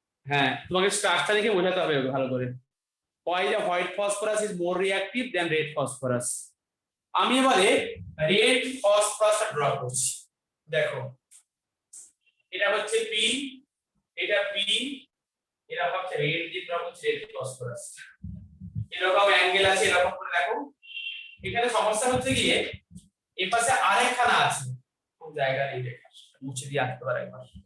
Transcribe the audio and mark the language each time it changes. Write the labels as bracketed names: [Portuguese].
[Bangla] হ্যাঁ, তোমাকে স্ট্রাকচার দেখে বোঝাতে হবে ভালো করে। [English] Why the white phosphorus is more reactive than red phosphorus? [Bangla] আমি এবারে রেড ফসফরাসটা ড্র করছি। দেখো, এটা হচ্ছে P, এটা P, এটা হচ্ছে রেড দিয়ে ড্র করছি, রেড ফসফরাস। এরকম অ্যাঙ্গেল আছে, এরকম করে দেখো। এখানে সমস্যা হচ্ছে গিয়ে এই পাশে আরেকখানা আছে, কোন জায়গা নেই, দেখা মুছে দিয়ে আসতে পারে একবার।